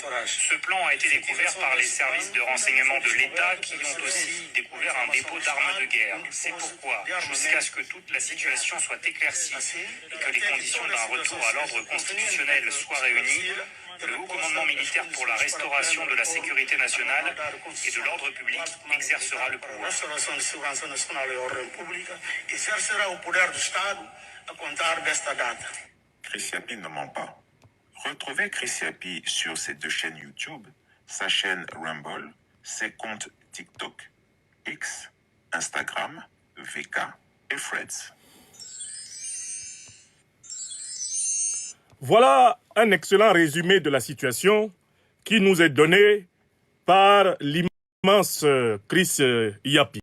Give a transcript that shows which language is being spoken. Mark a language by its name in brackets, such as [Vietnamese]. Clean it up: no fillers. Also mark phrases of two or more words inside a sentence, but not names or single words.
[French] Ce plan a été découvert par les services de renseignement de l'État qui ont aussi découvert un dépôt d'armes de guerre. C'est pourquoi, jusqu'à ce que toute la situation soit éclaircie et que les conditions d'un retour à l'ordre constitutionnel soient réunies, le haut commandement militaire pour la restauration de la sécurité nationale et de l'ordre public exercera le pouvoir. [Portuguese] Restauração de segurança nacional e ordem pública exercerá o poder do Estado a contar desta data. [French] Chris Yapi ne ment pas. Retrouvez Chris Yapi sur ses deux chaînes YouTube, sa chaîne Rumble, ses comptes TikTok, X, Instagram, VK et Threads. Voilà un excellent résumé de la situation qui nous est donné par l'immense Chris Yapi.